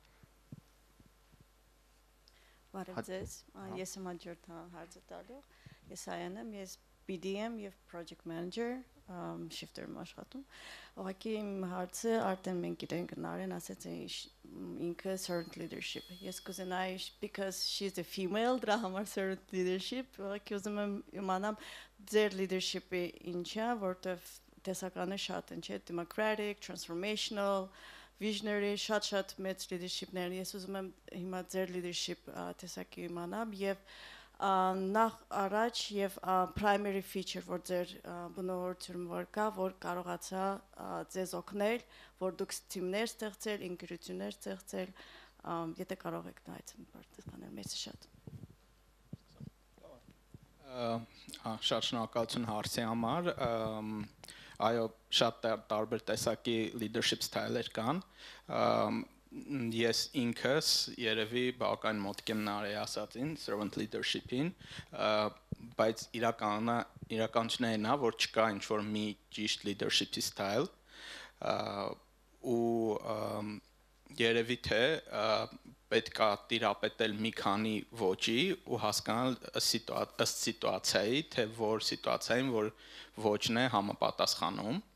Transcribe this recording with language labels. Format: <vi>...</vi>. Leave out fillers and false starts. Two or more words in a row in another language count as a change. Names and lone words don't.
<hy>Բարև ձեզ, ես եմ հաջորդ հարցը տալու, ես Այան եմ, ես BDM եւ</hy> <en>Project Manager</en> <hy>Shifter-ում աշխատում։ Ուղղակի իմ հարցը արդեն մենք գիտենք Նարեն ասեց ինքը</hy> <en>servant leadership։</en> <hy>Ես կուզենայի</hy> <en>because she's a female,</en> <hy>դրա համար</hy> <en>servant leadership,</en> <hy>ուղղակի ուզում եմ իմանամ ձեր leadership-ը ինչ է, որտեվ տեսականը շատ են, չէ՞,</hy> <en>democratic, transformational, visionary,</en> <hy>շատ մեծ leadership-ներ։ Ես ուզում եմ հիմա ձեր leadership տեսակի իմանամ եւ նախ առաջ եւ</hy> <en>primary feature,</en> <hy>որ ձեր բնավորությունում որ կա, որ կարողացա ձեզ օգնել, որ դուք թիմներ ստեղծել, ընկերություններ ստեղծել, Եթե կարող եք նայել պատասխանել, մեծ շատ։ Շատ շնորհակալություն հարցի համար։ Այո, շատ տարբեր տեսակի</hy> <en>leadership style-</en> <hy>եր կան։ Ես ինքս երևի բավական մոտիկ եմ Նարեի ասածին,</hy> <en>servant leadership-</en> <hy>ին, բայց իրականությունն է, որ չկա ինչ-որ մի ճիշտ</hy> <en>leadership style,</en> <hy>ու երևի թե պետք է տիրապետել մի քանի ոճի ու հասկանալ ըստ սիտուացիայի, թե որ սիտուացիային որ ոճն է համապատասխանում։</hy>